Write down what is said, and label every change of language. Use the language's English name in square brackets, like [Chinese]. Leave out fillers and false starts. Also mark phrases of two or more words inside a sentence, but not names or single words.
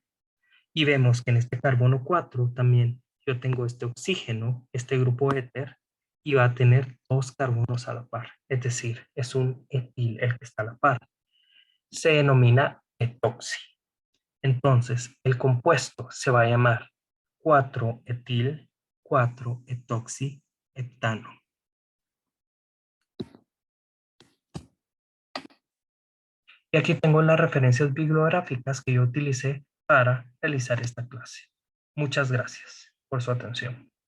[Spanish] Y vemos que en este carbono 4 también yo tengo este oxígeno, este grupo éter, y va a tener 2 carbonos a la par. Es decir, es un etil el que está a la par. Se denomina etoxi. Entonces, el compuesto se va a llamar 4-etil, 4-etoxi-heptano. Y aquí tengo las referencias bibliográficas que yo utilicé para realizar esta clase. Muchas gracias. por su atención.